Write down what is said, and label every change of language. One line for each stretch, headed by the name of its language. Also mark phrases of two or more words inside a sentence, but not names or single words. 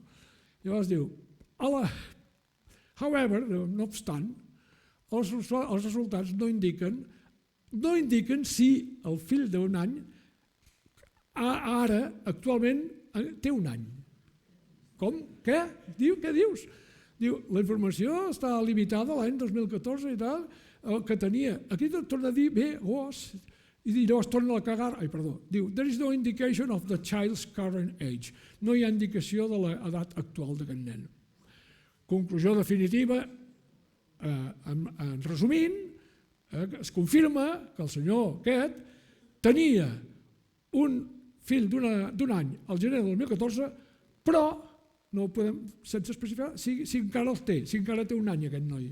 Catalan: Llavors diu, however, no obstant, els resultats no indiquen si el fill d'un any ara, actualment, té un any. Com? Què? Què dius? Diu, la informació està limitada a l'any 2014 i tal, que tenia. Aquí torna a dir, i llavors torna a cagar, diu,
English: there is no indication of the child's current age.
Catalan: No hi ha indicació de l'edat actual d'aquest nen. Conclusió definitiva, en resumint, es confirma que el senyor aquest tenia un fill d'un any al gener del 2014, però no ho podem, sense especificar, si encara el té, si encara té un any aquest noi.